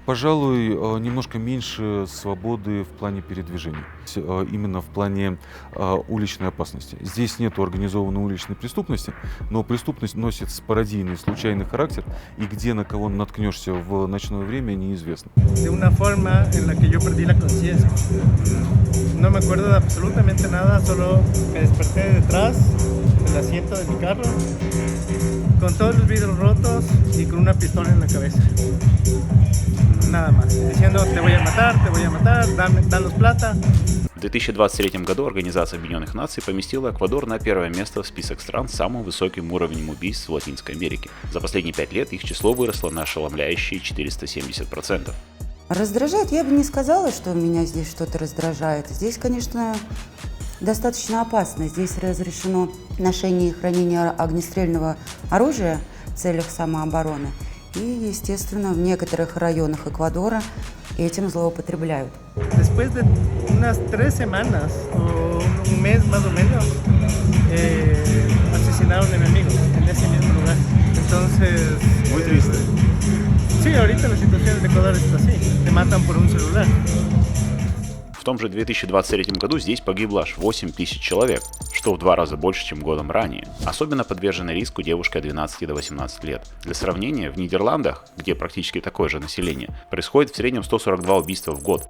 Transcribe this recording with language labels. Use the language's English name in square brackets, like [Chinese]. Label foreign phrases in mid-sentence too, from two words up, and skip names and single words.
[Russian] Пожалуй, немножко меньше свободы в плане передвижения, именно в плане уличной опасности. Здесь нет организованной уличной преступности, но преступность носит спорадийный, случайный характер, и где на кого наткнешься в ночное время, неизвестно. [Spanish] De una forma en la que yo perdí la conciencia. No me acuerdo de absolutamente nada, solo me desperté detrás del asiento de mi carro, con todos los vidrios rotos y con una pistola en la cabeza. Nada más, diciendo te voy a matar, danos plata. [Russian] В 2023 году Организация Объединенных Наций поместила Эквадор на первое место в список стран с самым высоким уровнем убийств в Латинской Америке. За последние 5 лет их число выросло на ошеломляющие 470%. Раздражает? Я бы не сказала, что меня здесь что-то раздражает. Здесь, конечно, достаточно опасно. Здесь разрешено ношение и хранение огнестрельного оружия в целях самообороны. И, естественно, в некоторых районах Эквадора этим злоупотребляют. [Spanish] Después de unas 3 semanas o un mes más o menos, asesinaron a mi amigo en ese mismo lugar. Entonces, muy triste. Sí, ahorita la situación de Ecuador está así, te matan por un celular. [Russian] В том же 2023 году здесь погибло аж 8 тысяч человек, что в 2 раза больше, чем годом ранее. Особенно подвержена риску девушки от 12 до 18 лет. Для сравнения, в Нидерландах, где практически такое же население, происходит в среднем 142 убийства в год.